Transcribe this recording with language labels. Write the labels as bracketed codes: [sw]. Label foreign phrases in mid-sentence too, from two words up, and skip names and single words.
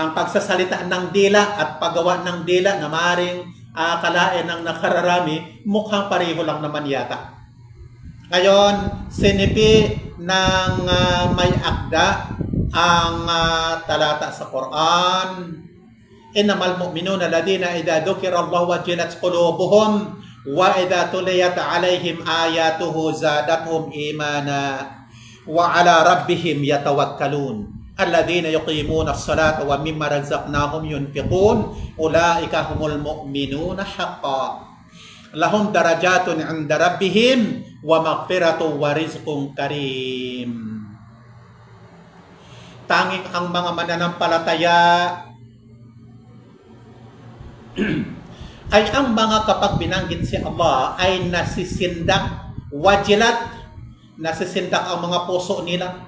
[tl] ang pagsasalita ng dila at paggawa ng dila na maaaring akalain ng nakararami, mukhang pareho lang naman yata. Ngayon, sinipi ng may akda ang talata sa Quran. [ar] إنما المؤمنون الذين إذا ذكر الله وجلت قلوبهم وإذا تليت عليهم آياته زادتهم إيمانا وعلى ربهم يتوكلون. الذين يقيمون الصلاة ومما رزقناهم ينفقون أولئك هم المؤمنون حقا. لهم درجات عند ربهم ومغفرة ورزق كريم. [tl] Tanging ang mga mananampalataya ay ang mga kapag binanggit si Allah ay nasisindak, wajilat, nasisindak ang mga puso nila.